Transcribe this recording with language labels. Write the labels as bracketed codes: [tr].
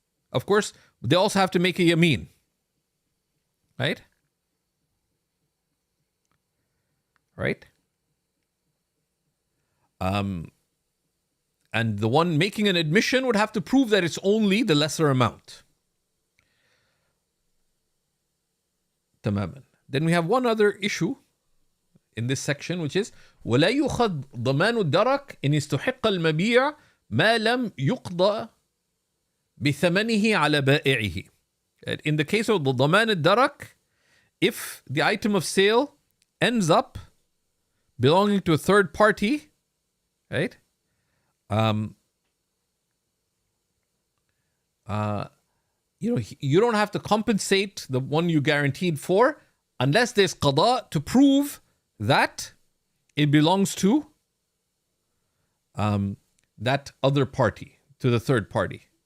[en] Of course, they also have to make a yameen. Right? Right? And the one making an admission would have to prove that it's only the lesser amount. [ar] Tamaman. [en] Then we have one other issue in this section, which is [ar] ولا يُخَذْ ضمان الدرك إن استحق المبيع ما لم يقضى بثمنه على بائعه. [en] In the case of the ضمان الدرك, if the item of sale ends up belonging to a third party, right? You don't have to compensate the one you guaranteed for unless there's qada to prove that it belongs to that other party, to the third party.